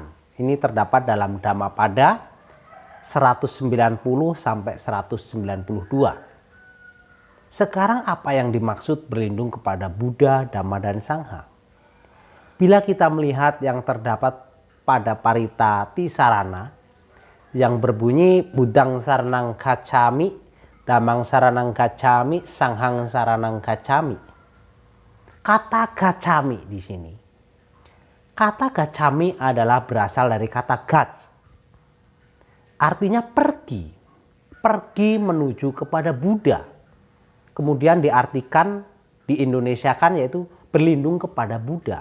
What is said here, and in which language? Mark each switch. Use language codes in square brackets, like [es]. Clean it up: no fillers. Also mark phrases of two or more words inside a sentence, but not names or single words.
[id] Ini terdapat dalam Dhammapada 190 sampai 192. Sekarang apa yang dimaksud berlindung kepada Buddha, Dhamma, dan Sangha? Bila kita melihat yang terdapat pada Parita Tisarana yang berbunyi [pi] Buddhang saranang gacchami, Dhammang saranang gacchami, Sanghang saranang gacchami. [id] Kata gacchami di sini. Kata gacchami adalah berasal dari kata gac. Artinya pergi. Pergi menuju kepada Buddha. Kemudian diartikan di Indonesia kan yaitu berlindung kepada Buddha.